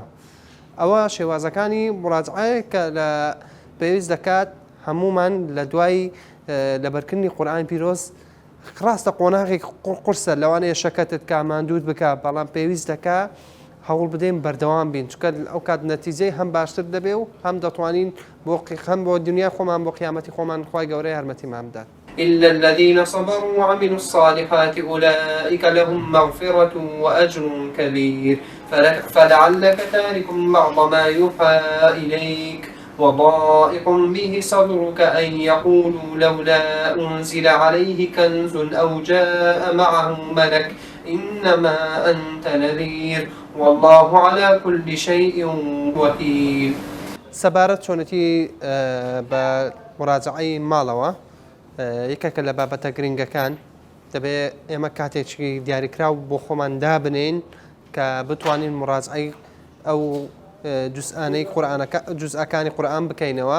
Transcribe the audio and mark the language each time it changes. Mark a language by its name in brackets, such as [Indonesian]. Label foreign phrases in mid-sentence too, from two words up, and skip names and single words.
[Central Kurdish] ئەوە شێوازەکانی مراجعەیە کە لە پێویست دەکات هەمومان لە دوای لەبەرکردنی قورئانی پیرۆز. ڕاستە قۆناغێک قورسە لەوانەیە شەکەتت کا ماندوود بکە، بەڵام پێویست دەکا هەوڵ بدەین بەردەوام بین، چونکە ئەو کات نەتیجەی هەم باشتر دەبێ و هەم دەتوانین هەم بۆ دنیا خۆمان بۆ قیامەتی خۆمان خوای گەورەی یارمەتیمان بدات. [Arabic] إلا الذين صبروا وعملوا الصالحات أولئك لهم مغفرة وأجر كبير فلعلك تارك بعض ما يوحى إليك وضائق به صدرك أن يقولوا لولا أنزل عليه كنز أو جاء معه ملك إنما أنت نذير والله على كل شيء وكيل. [Central Kurdish] سەبارەت چۆنەتی بە مراجعەی ماڵەوە یەکێکە لە بابەتە گرنگەکان دەبێت ئێمە کاتێکی دیاریکراو بۆ خۆمان دابنین کە بتوانین مراجعەی ئەو جزئەکانی قورئان بکەینەوە.